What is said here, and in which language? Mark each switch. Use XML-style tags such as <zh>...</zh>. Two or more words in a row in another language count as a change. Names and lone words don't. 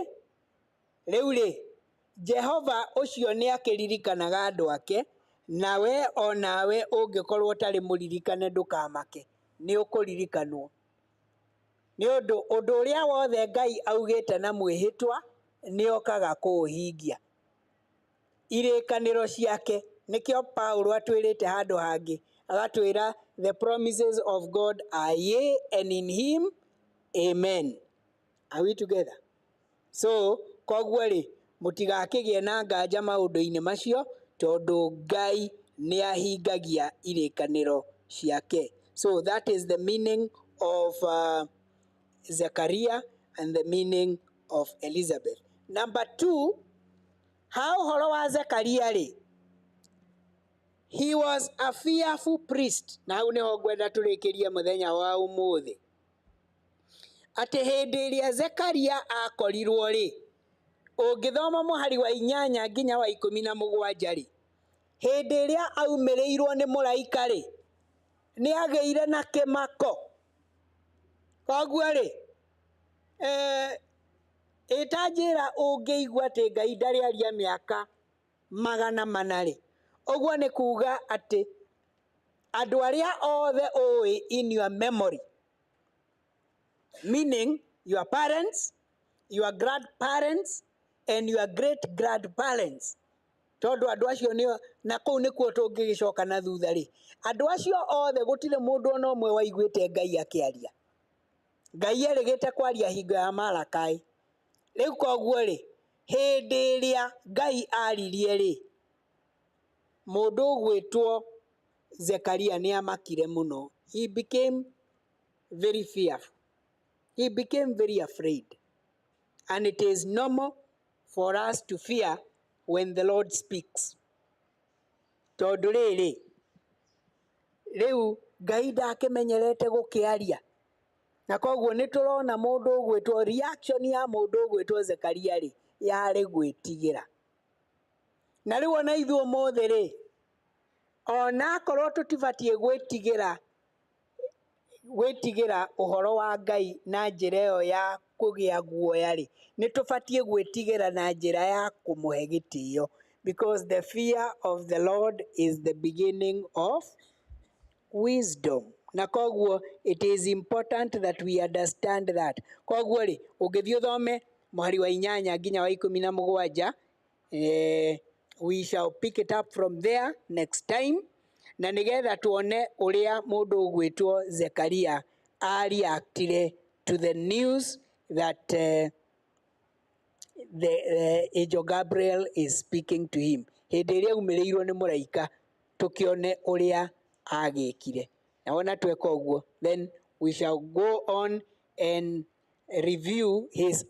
<ki>Rĩu rĩ, Jehova ũcio nĩ akĩririkanaga andũ ake, nawe o nawe ũngĩkorwo ũtarĩ mũririkane ndũkamake, nĩ ũkũririkanwo. Nĩ ũndũ ũrĩa wothe Ngai augĩte na mwĩhĩtwa nĩ okaga kũũhingia. Irĩkanĩro ciake, nĩkĩo Paulo atwĩrĩte handũ hangĩ, agatwĩra</ki> <en>the promises of God are yea and in him amen. Are we together?</en> <ki>So koguo rĩ, mũtigakĩgĩe na nganja maũndũ-inĩ macio, tondũ Ngai nĩ ahingagia irĩkanĩro ciake.</ki> <en>So that is the meaning of Zechariah and the meaning of Elizabeth.</en> <ki>Number 2, how ũhoro wa Zechariah rĩ,</ki> <en>he was a fearful priest.</en> <ki>Na hau nĩho ngwenda tũrĩkĩrie mũthenya wa ũmũthĩ. Atĩ hĩndĩ ĩrĩa Zechariah akorirwo rĩ, ũngĩthoma mũhari wa 8 nginya wa 17 rĩ, hĩndĩ ĩrĩa aumĩrĩirwo nĩ mũraika rĩ, nĩ agĩire na kĩmako. Koguo rĩ, ĩtanjĩra ũngĩigua atĩ Ngai ndarĩ aria mĩaka 400 rĩ, ũguo nĩ kuga atĩ andũ arĩa othe ũĩ</ki> <en>in your memory, meaning your parents, your grandparents, and your great grandparents.</en> <ki>Tondũ andũ acio nĩ, na kũu nĩkuo tũngĩgĩcoka na thutha rĩ, andũ acio othe gũtirĩ mũndũ ona ũmwe waiguĩte Ngai akĩaria. Ngai erĩgĩte kwaria hingo ya Malakai. Rĩu koguo rĩ, hĩndĩ ĩrĩa Ngai aririe rĩ, mũndũ ũgwĩtwo Zechariah nĩ amakire mũno.</ki> <en>He became very fearful. He became very afraid. And it is normal for us to fear when the Lord speaks.</en> <ki>Tondũ rĩrĩ, rĩu Ngai ndakĩmenyerete gũkĩaria. Na koguo nĩ tũrona mũndũ ũgwĩtwo, reaction ya mũndũ ũgwĩtwo Zechariah rĩ, yarĩ gwĩtigĩra. Na rĩu ona ithuĩ ũmũthĩ rĩ, ona akorwo tũtibatiĩ gwĩtigĩra ũhoro wa Ngai na njĩra ĩyo kũgĩa guoya rĩ nĩ tũbatie gwĩtigĩra na njĩra ya kũmũhe gĩtĩo,</ki> <en>because the fear of the Lord is the beginning of wisdom.</en> <ki>Na koguo</ki> <en>it is important that we understand that.</en> <ki>Koguo rĩ ũngĩthiĩ ũthome mũhari wa 8 nginya wa 17,</ki> <en>we shall pick it up from there next time,</en> <ki>na nĩgetha tuone ũrĩa mũndũ ũgwĩtwo Zekaria</ki> <en>reacted to the news that the angel Gabriel is speaking to him.</en> <ki>Hĩndĩ ĩrĩa aumĩrĩirwo nĩ mũraika tũkĩone ũrĩa agĩkire. Na wona tweka ũguo,</ki> <en>then we shall go on and review his</en>